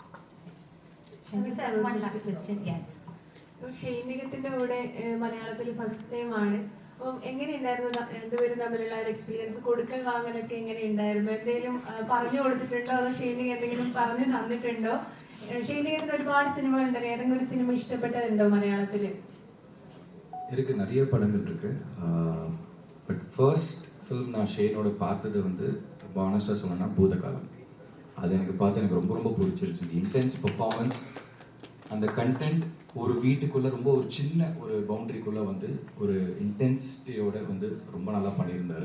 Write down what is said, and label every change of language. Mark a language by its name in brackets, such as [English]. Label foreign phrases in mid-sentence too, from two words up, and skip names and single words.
[Malayalam] ഷൈനികത്തിന്റെ കൂടെ മലയാളത്തിൽ [English] first time [Malayalam] ആണ്. അപ്പം എങ്ങനെയുണ്ടായിരുന്നു രണ്ടുപേരും തമ്മിലുള്ള ഒരു എക്സ്പീരിയൻസ്? കൊടുക്കൽ വാങ്ങലൊക്കെ എങ്ങനെയുണ്ടായിരുന്നു? എന്തെങ്കിലും പറഞ്ഞു കൊടുത്തിട്ടുണ്ടോ, അതോ ഷൈനിക എന്തെങ്കിലും പറഞ്ഞു തന്നിട്ടുണ്ടോ? ഷൈനികത്തിന് ഒരുപാട് സിനിമകളുണ്ടല്ലോ, ഏതെങ്കിലും ഒരു സിനിമ ഇഷ്ടപ്പെട്ടതുണ്ടോ മലയാളത്തിൽ? [Tamil] எனக்கு நிறைய படங்கள் இருக்கு. [English] But first film [Tamil] நான் ஷேனோட பார்த்தது வந்து ரொம்ப ஆனஸ்டாக சொல்லணும்னா பூதகாலம். அது எனக்கு பார்த்து எனக்கு ரொம்ப ரொம்ப பிடிச்சிருச்சு. [English] intense performance, [Tamil] அந்த கண்டென்ட் ஒரு வீட்டுக்குள்ளே ரொம்ப ஒரு சின்ன ஒரு பவுண்டரிக்குள்ளே வந்து ஒரு இன்டென்சிட்டியோட வந்து ரொம்ப நல்லா பண்ணியிருந்தார்.